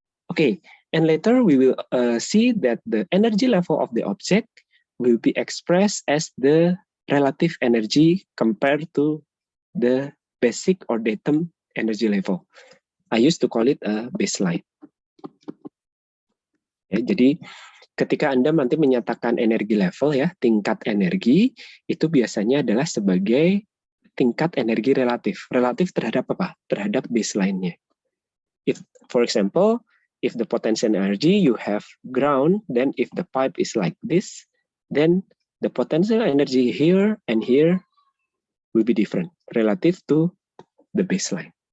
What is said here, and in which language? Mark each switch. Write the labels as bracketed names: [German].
[English] Okay, and later we will see that the energy level of the object will be expressed as the relative energy compared to the basic or datum energy level. I used to call it a baseline. [Indonesian] Ya, jadi ketika Anda nanti menyatakan energi level, ya, tingkat energi, itu biasanya adalah sebagai tingkat energi relatif. Relatif terhadap apa? Terhadap baseline-nya. [English] If, for example, if the potential energy you have ground, then if the pipe is like this, then the potential energy here and here will be different relative to the baseline.